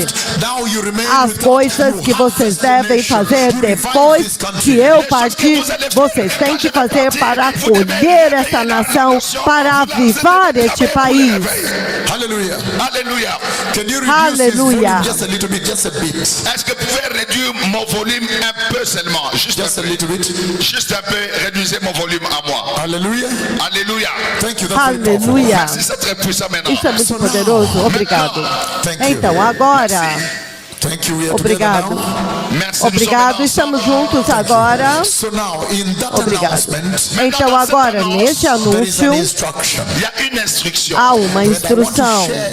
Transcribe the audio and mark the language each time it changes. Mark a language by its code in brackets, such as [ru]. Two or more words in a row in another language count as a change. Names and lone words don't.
[pt] As coisas que vocês devem fazer depois que eu partir, vocês têm que fazer para acolher essa nação, para avivar este país. Aleluia. Aleluia. [fr] Est-ce que vous pouvez réduire mon volume un peu seulement? Juste un peu, réduisez mon volume à moi. Alléluia. Alléluia. [pt] Aleluia. [fr] C'est très puissant maintenant. [pt] Isso é muito poderoso. Obrigado. Então, agora... Obrigado. Obrigado, estamos juntos agora. Obrigado. Então agora, neste anúncio, há uma instrução.